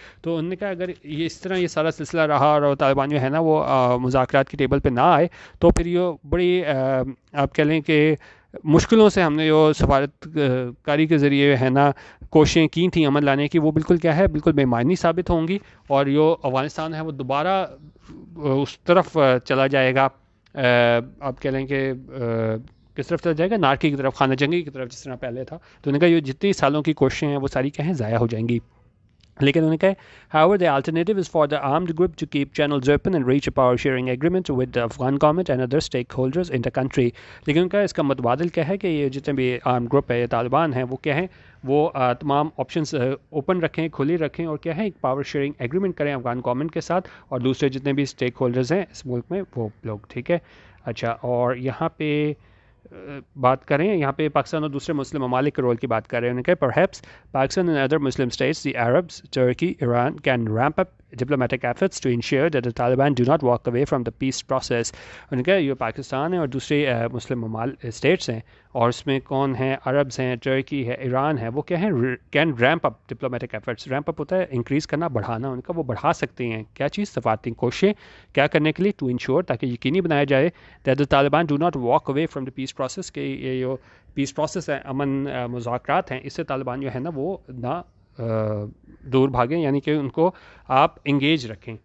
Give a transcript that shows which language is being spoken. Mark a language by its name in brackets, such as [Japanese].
[Urdu] تو انہوں نے کہا اگر یہ اس طرح یہ سارا سلسلہ رہا اور طالبان جو ہے نا وہ مذاکرات کی ٹیبل پہ نہ آئے تو پھر یہ بڑی آپ کہہ لیں کہ مشکلوں سے ہم نے جو سفارت کاری کے ذریعے ہے نا کوششیں کی تھیں امن لانے کی, وہ بالکل کیا ہے بالکل بے معنی ثابت ہوں گی, اور جو افغانستان ہے وہ دوبارہ اس طرف چلا جائے گا, آپ کہہ لیں کہ کس طرف چلا جائے گا؟ نارکی کی طرف، خانہ جنگی کی طرف، جس طرح پہلے تھا. تو انہوں نے کہا یہ جتنی سالوں کی کوششیں ہیں وہ ساری کیا ہیں، ضائع ہو جائیں گی. لیکن انہوں نے کہا [English] however the alternative is for the armed group to keep channels open and reach a power sharing agreement with the Afghan government and other stakeholders in the country. [Urdu] لیکن ان کا اس کا متبادل کیا ہے کہ یہ جتنے بھی آرم گروپ ہے، یہ طالبان ہیں، وہ کیا ہیں، وہ تمام آپشنس اوپن رکھیں، کھلی رکھیں، اور کیا ہے ایک پاور شیئرنگ ایگریمنٹ کریں افغان گورنمنٹ کے ساتھ اور دوسرے جتنے بھی اسٹیک ہولڈرز ہیں اس ملک میں وہ لوگ. ٹھیک ہے. اچھا، اور یہاں پہ بات کریں، یہاں پہ پاکستان اور دوسرے مسلم ممالک کے رول کی بات کر رہے ہیں. انہوں نے کہا [English] perhaps Pakistan and other Muslim states, the Arabs, Turkey, Iran can ramp up diplomatic efforts to ensure that the Taliban do not walk away from the peace process. [Urdu] انہوں نے کہا یہ پاکستان ہے اور دوسرے مسلم اسٹیٹس ہیں، اور اس میں کون ہیں، عربز ہیں، ٹرکی ہے، ایران ہے، وہ کیا ہیں، [English] Can ramp up diplomatic efforts. [Urdu] Ramp اپ ہوتا ہے انکریز کرنا، بڑھانا. ان کا وہ بڑھا سکتے ہیں کیا چیز، سفارتی کوششیں کیا کرنے کے لیے، [English] to ensure, [Urdu] تاکہ یقینی بنایا جائے [English] that the Taliban do not walk away from the peace process, [Urdu] کہ یہ جو پیس پروسیس ہے، امن مذاکرات ہیں، اس سے طالبان جو ہے نا وہ نہ دور بھاگیں، یعنی کہ ان کو آپ انگیج رکھیں.